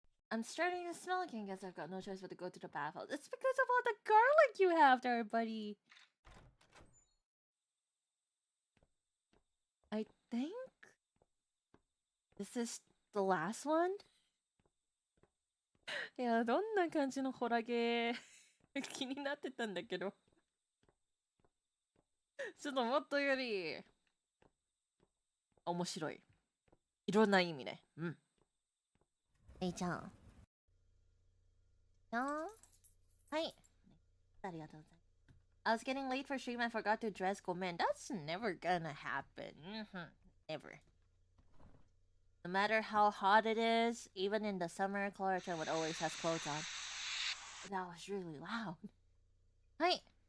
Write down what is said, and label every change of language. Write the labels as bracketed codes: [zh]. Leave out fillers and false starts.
[en] I'm starting to smell again. Guess I've got no choice but to go to the bathhouse. It's because of all the garlic you have there, buddy. I think this is the last one. [ja] いや、どんな感じのホラゲー気になってたんだけど。ちょっともっとより面白い。いろんな意味ね。えいちゃん。はい。ありがとうございます。 [en] I was getting late for stream. I forgot to dress. Go, man. That's never gonna happen. Never. No matter how hot it is, even in the summer, Klara would always have clothes on. That was really loud. Hi.